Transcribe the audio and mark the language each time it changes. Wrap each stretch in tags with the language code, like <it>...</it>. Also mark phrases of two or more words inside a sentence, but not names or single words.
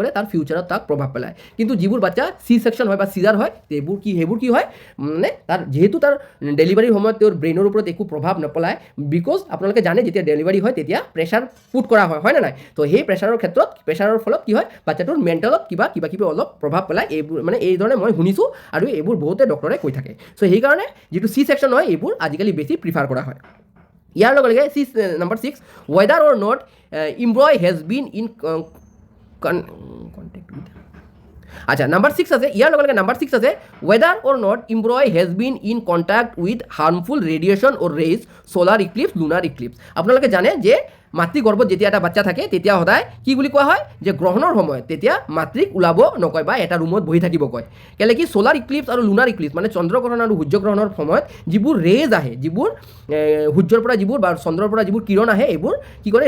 <as>কৰে তাৰ ফিউচাৰত তাক প্ৰভাৱ পেলায় কিন্তু যিবোৰ বাচ্চা</as> <en>C section</en> <as>হয় বা চিজাৰ হয় সেইবোৰ কি হয় মানে তাৰ যিহেতু তাৰ ডেলিভাৰীৰ সময়ত তেওঁৰ ব্ৰেইনৰ ওপৰত একো প্ৰভাৱ নপলায় বিকজ আপোনালোকে জানে যেতিয়া ডেলিভাৰী হয় তেতিয়া</as> <en>pressure put</en> <as>কৰা হয় নে নাই তো সেই প্ৰেছাৰৰ ফলত কি হয় বাচ্চাটোৰ মেণ্টেলত কিবা অলপ প্ৰভাৱ পেলায় এইবোৰ মানে এইধৰণে মই শুনিছোঁ আৰু এইবোৰ বহুতে ডক্টৰে কৈ থাকে চ' সেইকাৰণে যিটো</as> <en>C section</en> <as>হয় এইবোৰ আজিকালি বেছি প্ৰিফাৰ কৰা হয় ইয়াৰ লগে লগে নম্বৰ 6</as> <en>whether or not embryo has been in contact with</en> <as>আচ্ছা নাম্বাৰ 6 আছে ইয়াৰ লগে লগে নাম্বাৰ 6 আছে</as> <en>whether or not embryo has been in contact with harmful radiation or rays solar eclipse lunar eclipse</en> <as>আপোনালোকে জানে যে মাতৃগৰ্ভত যেতিয়া এটা বাচ্চা থাকে তেতিয়া সদায় কি বুলি কোৱা হয় যে গ্ৰহণৰ সময়ত তেতিয়া মাতৃক ওলাব নকয় বা এটা ৰুমত বহি থাকিব কয় কেলে কি</as> <en>solar eclipse</en> <as>আৰু</as> <en>lunar eclipse</en> <as>মানে চন্দ্ৰগ্ৰহণ আৰু সূৰ্যগ্ৰহণৰ সময়ত যিবোৰ ৰেজ আহে যিবোৰ সূৰ্যৰ পৰা যিবোৰ বা চন্দ্ৰৰ পৰা যিবোৰ কিৰণ আহে এইবোৰ কি কৰে</as>